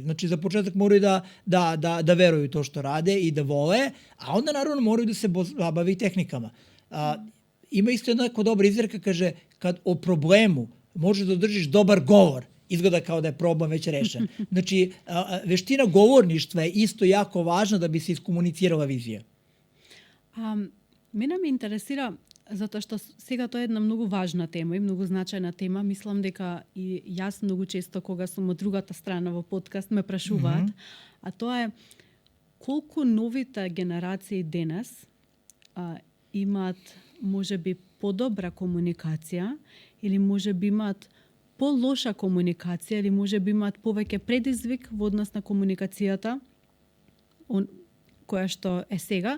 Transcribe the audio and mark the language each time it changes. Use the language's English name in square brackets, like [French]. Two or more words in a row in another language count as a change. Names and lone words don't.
[Serbian] Znači, za početak moraju da veruju to što rade i da vole, a onda naravno moraju da se bavi tehnikama. Ima isto jedna dobra izreka, kaže, kad o problemu možeš da održiš dobar govor izgleda kao da je problem već rešen. Znači, veština govorništva je isto jako važna da bi se iskomunicirala vizija. [Macedonian] Мене ме интересира, затоа што сега тоа е една многу важна тема и многу значајна тема. Мислам дека и јас многу често кога сум од другата страна во подкаст ме прашуваат, а тоа е колку новите генерации денес имаат можеби подобра комуникација или можеби имаат полоша комуникација или можеби имаат повеќе предизвик во однос на комуникацијата која што е сега.